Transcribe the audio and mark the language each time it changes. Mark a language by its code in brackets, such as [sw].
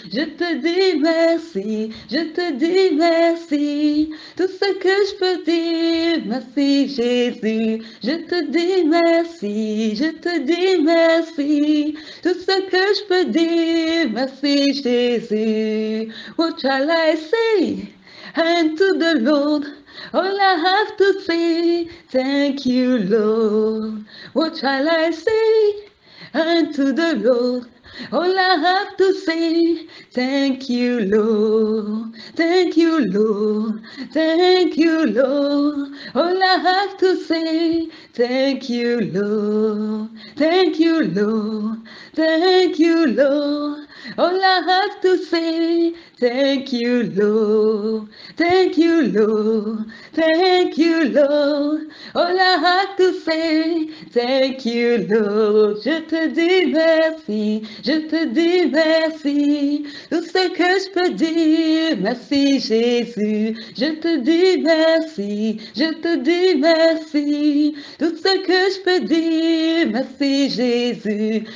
[fr] Je te dis merci, je te dis merci, tout ce que je peux dire, merci Jésus. Je te dis merci, je te dis merci, tout ce que je peux dire, merci Jésus. [en] What shall I say unto the Lord? All I have to say, thank you, Lord. What shall I say unto the Lord? All I have to say, thank you, Lord. Thank you, Lord. Thank you, Lord. All I have to say, thank you, Lord. Thank you, Lord. Thank you, Lord. All I have to say, thank you, Lord. Thank you, Lord. Thank you, Lord. All I have to say, thank you, Lord. [fr] Je te dis merci, je te dis merci. Tout ce que je peux dire, merci Jésus. Je te dis merci, je te dis merci. Tout ce que je peux dire, merci Jésus.